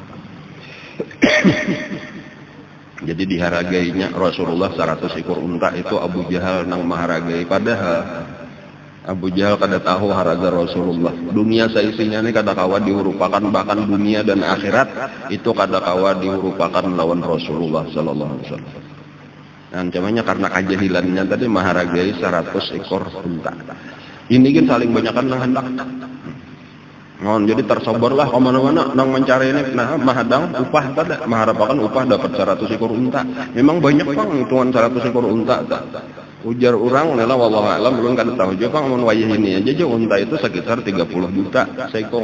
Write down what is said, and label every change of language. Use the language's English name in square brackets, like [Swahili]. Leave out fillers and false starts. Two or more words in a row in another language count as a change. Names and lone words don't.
[Banjar] Jadi diharagainya Rasulullah 100 ekor unta itu Abu Jahal nang maharagai. Padahal Abu Jahal kada tahu harga Rasulullah. Dunia seisinya ini kada kawa diurupakan, bahkan dunia dan akhirat itu kada kawa diurupakan lawan Rasulullah [Arabic] صلى الله عليه وسلم. [Banjar] Dan namanya karena kejahilannya tadi maharagai 100 ekor unta. Ini kan saling banyakkan nang hendak. Jadi tersoborlah kemana-mana nang mencari ini, nah mahadang upah tadi, mengharapkan upah dapat 100 ekor unta. Memang banyak bang hitungan 100 ekor unta. Ujar orang, lela [Arabic] والله أعلم [Banjar] belum kada tahu juga bang mun wayah ini aja unta itu sekitar 30 juta sekong.